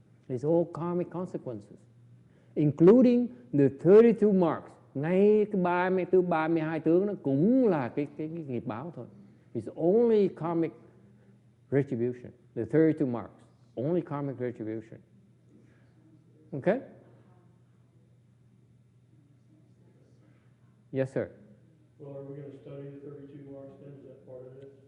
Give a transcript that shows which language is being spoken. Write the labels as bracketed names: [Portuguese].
[English] It's all karmic consequences, including the 32 marks. [Vietnamese] Ngay cái 32 tướng nó cũng là cái nghiệp báo thôi. [English] It's only karmic retribution. The 32 marks, only karmic retribution. Okay? Yes, sir. Well, are we going to study the 32 marks then? Is that part of this?